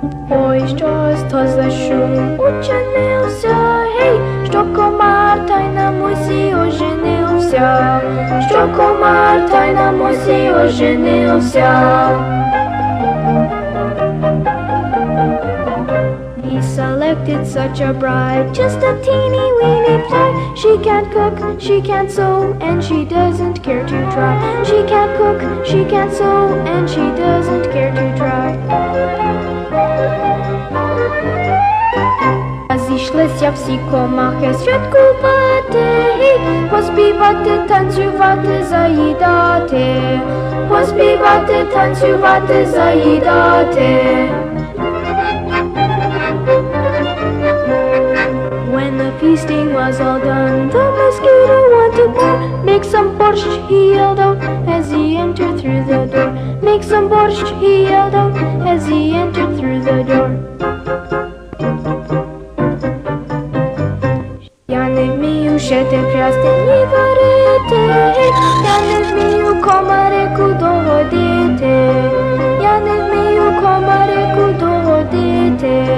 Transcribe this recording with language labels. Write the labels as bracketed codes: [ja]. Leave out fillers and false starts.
[uk] Ой, щось то за шум учинився, гей, що комар та й на мусі оженився, що комар та й на мусі оженився. [en] He selected such a bride, just a teeny weeny fly. She can't cook, she can't sew, and she doesn't care to try. She can't cook, she can't sew, and she doesn't care to try. [uk] Зійшлися всі комахи святкувати, поспівати, танцювати, заїдати, поспівати, танцювати, заїдати. [en] When the feasting was all done, the mosquito wanted more. Make some borscht, he yelled out as he entered through the door. Make some borscht, he yelled out as he entered through the door. [uk] Я не вмію шити, прясти, ні варити, я не вмію комарику догодити, я не вмію комарику догодити.